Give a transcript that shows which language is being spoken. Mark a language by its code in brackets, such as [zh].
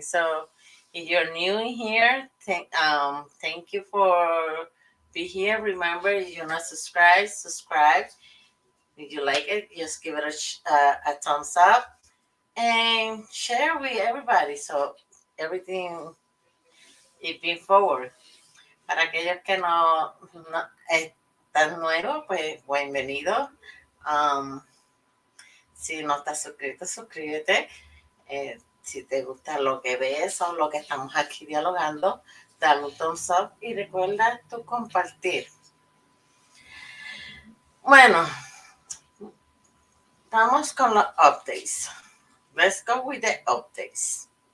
[en] So if you're new in here, thank you for be here. Remember, if you're not subscribe. If you like it, just give it a thumbs up and share with everybody. So everything is being forward. [es] Para aquellos que no están nuevos, pues bienvenido. Si no estás suscrito, suscríbete. Si te gusta lo que ves o lo que estamos aquí dialogando, dale un thumbs up y recuerda tu compartir. Bueno, vamos con los updates. [en] Let's go with the updates.